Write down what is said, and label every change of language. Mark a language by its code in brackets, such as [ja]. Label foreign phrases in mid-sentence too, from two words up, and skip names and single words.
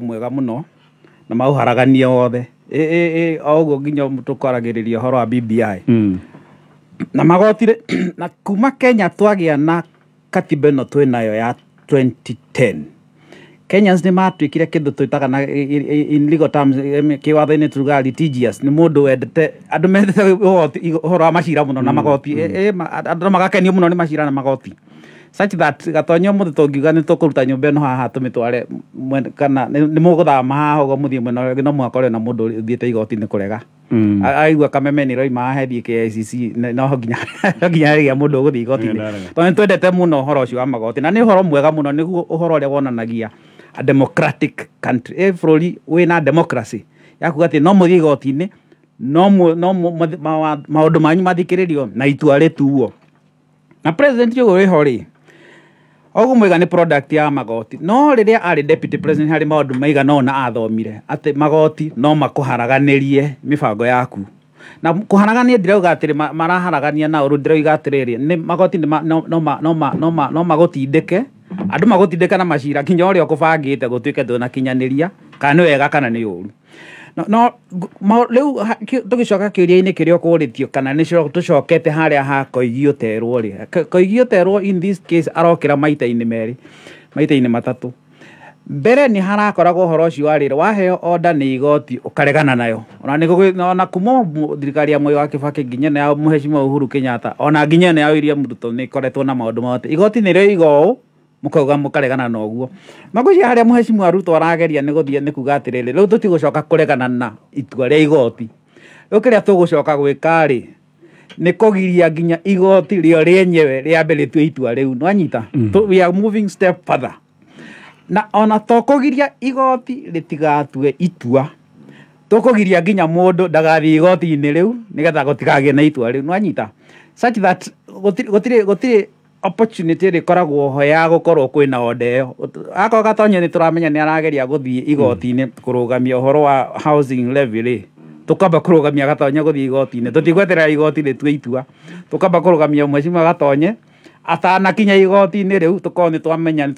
[ki] mwega mũno na mauharagania wothe o ũguo nginya tũkwaragĩrĩria ũhoro wa BBI na magoti na kuma Kenya twagĩa na katiba ĩno twĩnayo ya 2010 Kenyans nĩ matuĩkire kĩndũ twĩtaga na [en] in legal terms [ki] kĩwatho-inĩ tugaga litigious nĩ mũndũ wendete andũ mendete ũhoro wa macira mũno na magoti andũ magakenio mũno nĩ macira na magoti [en] such that [ki] gatonyo mũndũ tũngiuga nĩ tũkũruta nyũmba ĩno haha tũmĩtware kana nĩ mũgũthama haha ũguo mũthiĩ mwena ũngĩ no mũhaka ũrĩ na mũndũ ũthiĩte igoti-inĩ kũrega aigua kameme nĩ roima haha hethiĩ KICC no nginya rĩgia mũndũ ũgũthiĩ igoti-inĩ tondũ nĩtwendete mũno ũhoro ũcio wa magoti na nĩ ũhoro mwega mũno nĩguo ũhoro ũrĩa wonanagia [en] a democratic country [ki] bũrũri wĩna democracy yakuga atĩ no mũthiĩ igoti-inĩ no maũndũ manyu mathikĩrĩrio na itua rĩtuo na president ũyũ wĩho rĩ Ogu Mwiga ni product ya magoti no riria ari [en] deputy president [ki] hari maundu maigana ona athomire ati magoti no makuharaganirie mibango yaku na kuharagania ndirauga atiri maraharagania na uru ndirauga atiriri ni magoti no magotindike andu magotindika na macira kinya uri okubangite gutuike ndona kinyaniria kana wega kana ni uru no riu tugicoka kiria-ini kiria ukuritio kana ni tucokete haria ha koigio terwo ri koigio terwo [en] in this case [ki] arokira maita-ini meri maita-ini matatu mbere ni harakoragwo horo ucio warire waheo order ni igoti ukaregana nayo ona kuma thirikari ya Mwai wa Kibaki nginya na Mheshimiwa Uhuru Kenyatta ona nginya na William Ruto ni koretwo na maundu mote igoti ni ri igo mukauga mukaregana na uguo maguci haria Mheshimiwa Ruto arageria ni guthie ni kuga atiriri riu tutigucoka kuregana na itua ria igoti riu kiria tugucoka gwika ri ni kugiria nginya igoti rio rienyewe riambe ritue itua riu no anyita [en] we are moving step further [ki] na ona tokugiria igoti ritigatue itua tokugiria nginya mundu ndagathie igoti-ini riu nigetha gutikagie na itua riu no anyita [en] such that [ki] gotire opportunity rikoragwo ho ya gukorwo kwina odeo ako gatonye ni turamenya ni arageria guthie igoti-ini kurugamia uhoro wa housing levy ri tukamba kurugamia gatonye guthie igoti-ini tutigwetera igoti ritue itua tukamba kurugamia Mheshimiwa gatonye atana kinya igoti-ini riu tukorwo ni twamenya ni